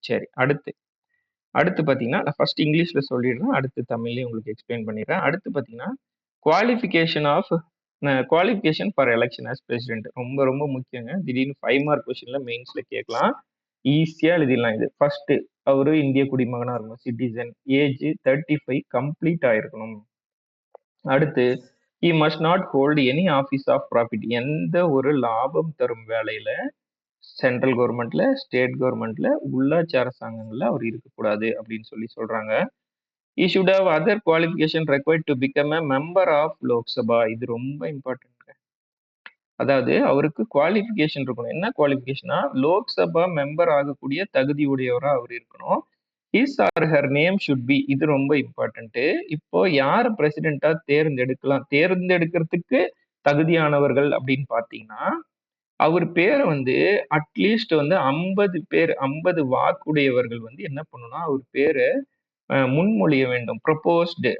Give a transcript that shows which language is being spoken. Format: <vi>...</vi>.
<ta>சரி, அடுத்து பாத்தீங்கன்னா, நான் ஃபர்ஸ்ட் இங்கிலீஷ்ல சொல்லிடுறேன், அடுத்து தமிழ்லயே உங்களுக்கு எக்ஸ்பிளைன் பண்ணிடுறேன். அடுத்து பாத்தீங்கன்னா qualification of qualification for election as president ரொம்ப ரொம்ப முக்கியங்க. திடீர்னு 5 மார்க் கொஸ்டின்ல மெயின்ஸ்ல கேட்கலாம். ஈஸியா எழுதிடலாம் இது. ஃபர்ஸ்ட் அவரு இந்திய குடிமகனா இருக்கணும், சிட்டிசன். ஏஜ் 35 கம்ப்ளீட் ஆயிருக்கணும்.</ta> <en>அடுத்து he must not hold any office of profit.</en> <ta>எந்த ஒரு லாபம் தரும் வேலையில சென்ட்ரல் கவர்மெண்ட்ல, ஸ்டேட் கவர்மெண்ட்ல, உள்ளாட்சி அரசாங்கங்கள்ல அவர் இருக்கக்கூடாது அப்படின்னு சொல்லி சொல்றாங்க.</ta> <en>he should have other qualification required to become a member of Lok Sabha.</en> <ta>இது ரொம்ப இம்பார்ட்டன்ட். அதாவது அவருக்கு குவாலிஃபிகேஷன் இருக்கணும். என்ன குவாலிஃபிகேஷனா, லோக்சபா மெம்பர் ஆகக்கூடிய தகுதி உடையவரா அவர் இருக்கணும்.</ta> <en>His or her name should be.</en> <ta>இது ரொம்ப இம்பார்ட்டன்ட். இப்போ யார் பிரசிடென்டா தேர்ந்தெடுக்கலாம், தேர்ந்தெடுக்கிறதுக்கு தகுதியானவர்கள் அப்படின்னு பாத்தீங்கன்னா, அவர் பேரை வந்து அட்லீஸ்ட் வந்து 50 பேர், 50 வாக்குடையவர்கள் வந்து என்ன பண்ணணும்னா அவர் பேரை முன்மொழிய வேண்டும். ப்ரொபோஸ்டு.</ta>